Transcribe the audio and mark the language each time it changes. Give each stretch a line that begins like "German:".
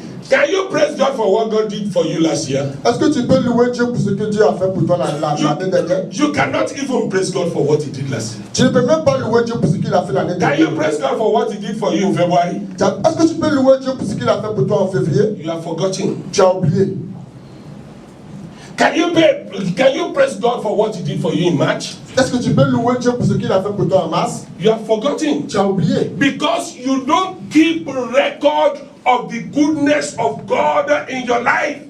English: Can you praise God for what God did for you last year?
French: Est-ce que tu peux louer Dieu pour ce que Dieu a fait pour toi l'année dernière?
English: You cannot even praise God for what He did last year.
French: Tu ne peux même pas louer Dieu pour ce qu'il a fait l'année
English: Can
French: dernière.
English: you praise God for what He did for you in February?
French: Est-ce que tu peux louer Dieu pour ce qu'il a fait pour toi en février?
English: You have forgotten.
French: Tu as oublié.
English: Can you praise God for what He did for you in March?
French: Est-ce que tu peux louer Dieu pour ce qu'il a fait pour toi en mars?
English: You have forgotten.
French: Tu as oublié.
English: Because you don't keep record of the goodness of God in your life.